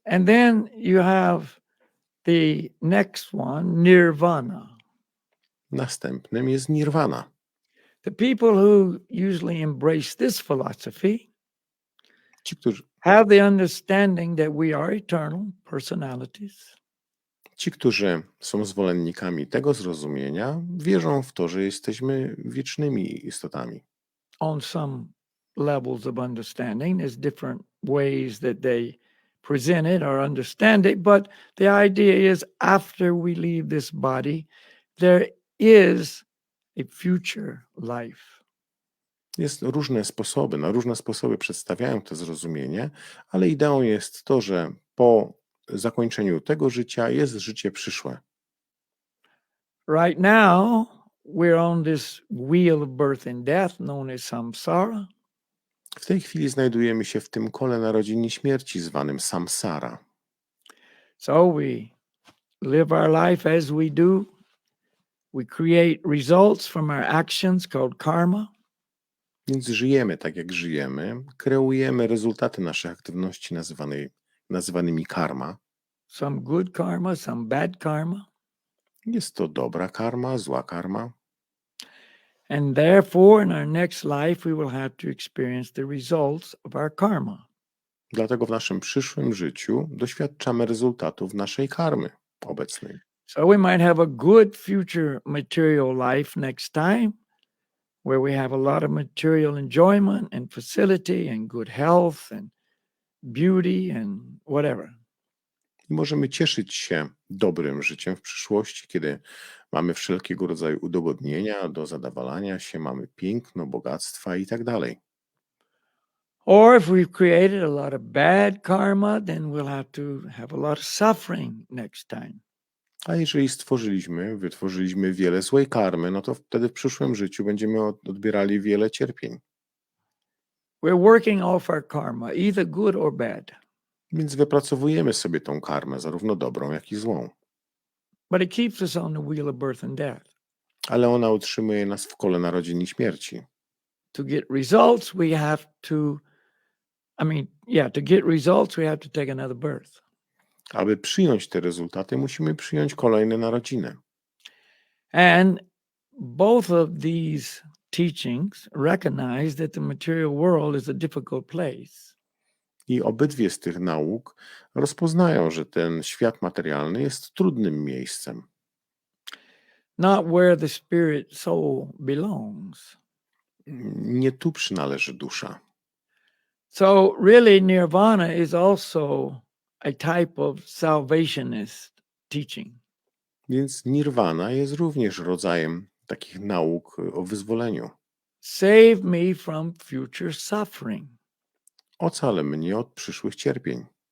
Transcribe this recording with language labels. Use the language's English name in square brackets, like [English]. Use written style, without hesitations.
[English] And then you have the next one, Nirwana. [Polish] Następnym jest Nirwana. [English] The people who usually embrace this philosophy [Polish] Ci, którzy [English] have the understanding that we are eternal personalities. [Polish] Ci, którzy są zwolennikami tego zrozumienia, wierzą w to, że jesteśmy wiecznymi istotami. [English] On some levels of understanding, there's different ways that they present it or understand it, but the idea is after we leave this body, there is a future life. [Polish] Jest na różne sposoby przedstawiają to zrozumienie, ale ideą jest to, że po zakończeniu tego życia jest życie przyszłe. [English] Right now, we're on this wheel of birth and death known as samsara. [Polish] W tej chwili znajdujemy się w tym kole narodzin i śmierci zwanym samsara. [English] So we live our life as we do. We create results from our actions called karma. [Polish] Więc żyjemy tak, jak żyjemy, kreujemy rezultaty naszych aktywności nazywanymi karma. [English] Some good karma, some bad karma. [Polish] Jest to dobra karma, zła karma. [English] And therefore, in our next life, we will have to experience the results of our karma. [Polish] Dlatego w naszym przyszłym życiu doświadczamy rezultatów naszej karmy obecnej. [English] So we might have a good future material life next time, where we have a lot of material enjoyment and facility and good health and beauty and whatever. [Polish] I możemy cieszyć się dobrym życiem w przyszłości, kiedy mamy wszelkiego rodzaju udogodnienia do zadowalania się, mamy piękno, bogactwa i tak dalej. [English] Or if we've created a lot of bad karma, then we'll have to have a lot of suffering next time. [Polish] A jeżeli wytworzyliśmy wiele złej karmy, no to wtedy w przyszłym życiu będziemy odbierali wiele cierpień. [English] We're working off our karma, either good or bad. [Polish] Więc wypracowujemy sobie tą karmę, zarówno dobrą, jak i złą. [English] But it keeps us on the wheel of birth and death. [Polish] Ale ona utrzymuje nas w kole narodzin i śmierci. [English] To get results, we have to, to get results, we have to take another birth. [Polish] Aby przyjąć te rezultaty, musimy przyjąć kolejne narodziny. [English] And both of these teachings recognize that the material world is a difficult place. [Polish] I obydwie z tych nauk rozpoznają, że ten świat materialny jest trudnym miejscem. [English] Not where the spirit soul belongs. [Polish] Nie tu przynależy dusza. [English] So really nirvana is also a type of salvationist teaching. [Polish] Więc nirwana jest również rodzajem takich nauk o wyzwoleniu. [English] Save me from future suffering. [Polish] Ocal mnie od przyszłych cierpień.